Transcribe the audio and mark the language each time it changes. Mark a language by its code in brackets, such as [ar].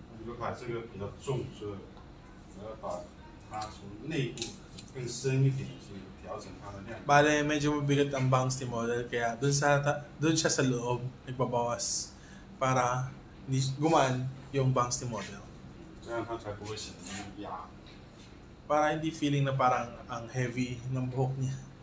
[zh] 就把这个比较重，所以我要把它从内部更深一点去调整它的亮度。 [tl] Bale, medyo mabigat ang bangs ni model, kaya dun siya sa loob, nagbabawas para hindi gumaan yung bangs ni model. [zh] 这样它才不会显得那么压。 [tl] Para hindi feeling na parang ang heavy ng buhok niya.